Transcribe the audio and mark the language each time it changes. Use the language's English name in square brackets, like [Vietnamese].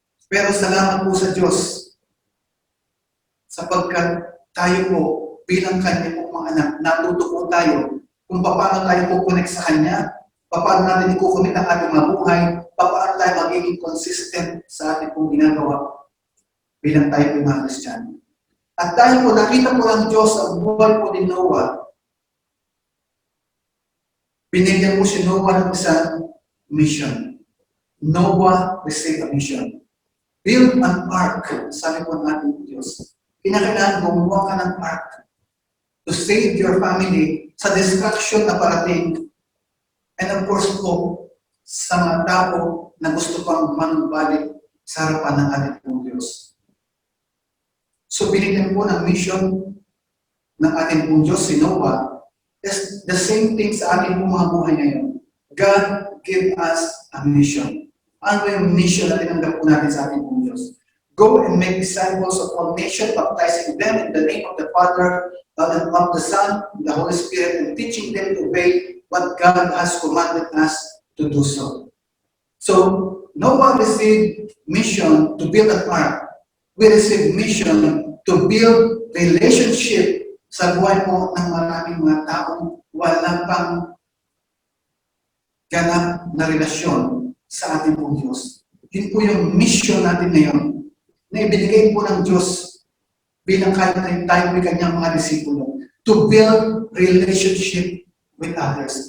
[Filipino] Pero salamat po sa Diyos sapagkat tayo po bilang Kanya po mga anak, natuto po tayo kung paano tayo po-connect sa Kanya, paano natin i-connect ang ating mga buhay, paano tayo magiging consistent sa ating pong ginagawa bilang tayo po mga Kristiyano. At dahil po nakita po ng Diyos ang buhay po ni Noah, binigyan po si Noah ng isang mission. [English] Noah received a mission. Build an ark, [Filipino] sabi po ng ating Diyos. Kinakailangan gumawa ka ng ark [English] to save your family [Filipino] sa destruction na parating. [English] And of course [Filipino] po, sa mga tao na gusto pang manubalik sa harapan ng ating pong Diyos. So binigyan po ng mission ng ating pong Diyos si Noah. [English] It's the same thing [Filipino] sa ating pong mga buhay ngayon. [English] God gave us a mission. [Filipino] Ano yung mission na tinanggap po natin sa ating pong Diyos? [English] Go and make disciples of all nations, baptizing them in the name of the Father, and of the Son, and the Holy Spirit, and teaching them to obey what God has commanded us to do so. So, Noah received mission to build an ark. We received mission to build relationship [Filipino] sa buhay po ng maraming mga taong wala pang ganap na relasyon sa ating pong Diyos. Yun po yung mission natin ngayon na ibinigay po ng Diyos bilang tayo kanyang mga disipulo [English] to build relationship with others.